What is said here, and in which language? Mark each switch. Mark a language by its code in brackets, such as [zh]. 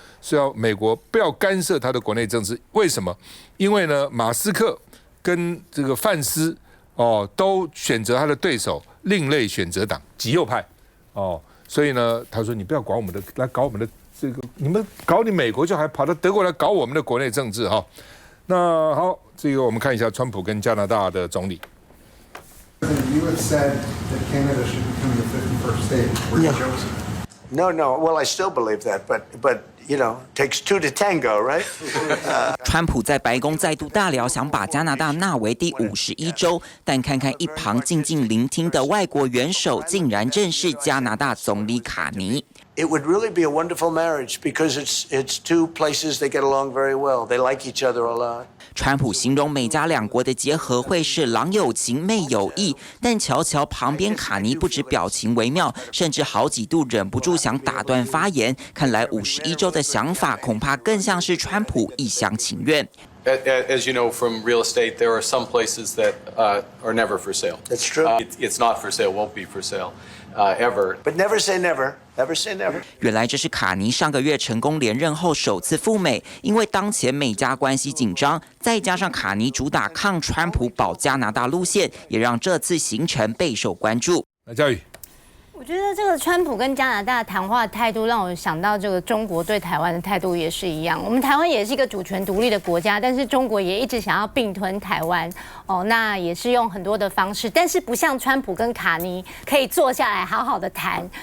[zh] 是要美国不要干涉他的国内政治，为什么？因为呢，马斯克跟这个范斯哦都选择他的对手另类选择党极右派哦，所以呢，他说你不要管我们的，来搞我们的这个，你们搞你美国就还跑到德国来搞我们的国内政治哈、哦。那好，这个我们看一下川普跟加拿大的总理。 [en] You have said that Canada should become the 51st state. Were you chosen? No. Well, I still believe that, but. You know, takes two to tango, right? [zh] 川普在白宫再度大聊，想把加拿大纳为第51州，但看看一旁静静聆听的外国元首，竟然正是加拿大总理卡尼。 [en] It would really be a wonderful marriage because it's two places that get along very well. They like each other a lot. [zh] 川普形容美加两国的结合会是郎有情妹有意，但瞧瞧旁边卡尼不止表情微妙，甚至好几度忍不住想打断发言。看来51州的想法恐怕更像是川普一厢情愿。 [en] As you know from real estate, there are some places that are never for sale. That's true. It's not for sale, won't be for sale ever. But never say never. Never say never. [zh] 原来这是卡尼上个月成功连任后首次赴美，因为当前美加关系紧张，再加上卡尼主打抗川普保加拿大路线，也让这次行程备受关注。来，嘉宇。我觉得这个川普跟加拿大谈话的态度，让我想到这个中国对台湾的态度也是一样。我们台湾也是一个主权独立的国家，但是中国也一直想要并吞台湾哦，那也是用很多的方式，但是不像川普跟卡尼可以坐下来好好的谈。